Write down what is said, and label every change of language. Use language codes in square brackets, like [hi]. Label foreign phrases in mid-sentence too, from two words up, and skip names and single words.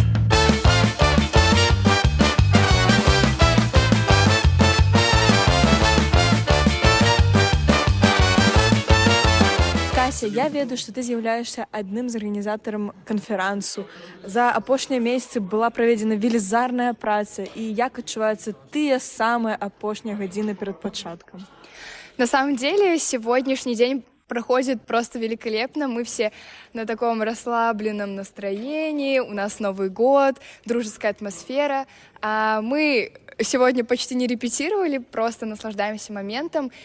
[be] Я ведаю, што ты з'яўляешся адным з арганізатарам канферансу. За апошнія месяцы была праведзена велізарная праца, і як адчуваюцца тыя самыя апошнія гадзіны перед пачатком? [ru] На самом деле, сегодняшний день проходит просто великолепно. Мы все на таком расслабленном настроении, у нас Новый год, дружеская атмосфера. Мы сегодня почти не репетировали, просто наслаждаемся моментом.